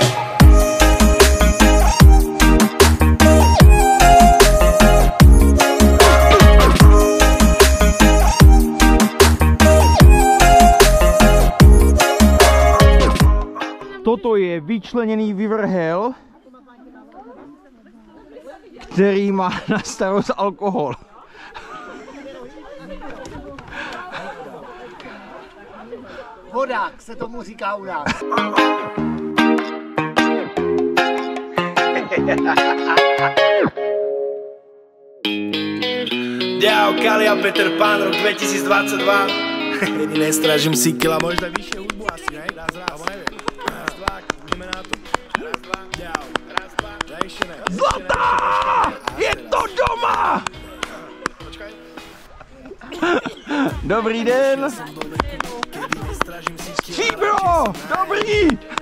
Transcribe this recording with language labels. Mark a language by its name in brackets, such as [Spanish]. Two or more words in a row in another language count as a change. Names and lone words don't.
[Slovak] Toto je vyčlenený vyvrhel, [Czech] který má na starost alkohol. Vodák se tomu říká u nás. [Slovak] Ďau, Kali a Peter Pan, rok 2022. Jediné strážim si kila, možno vyššie hudbu asi, ne? Raz, neviem. Raz, dva, ideme na to. Raz, dva, ďau. Raz, dva, ešte ne. Zlatá! Je to doma! Počkaj. [Czech] Dobrý den! Stříbro! Dobrý!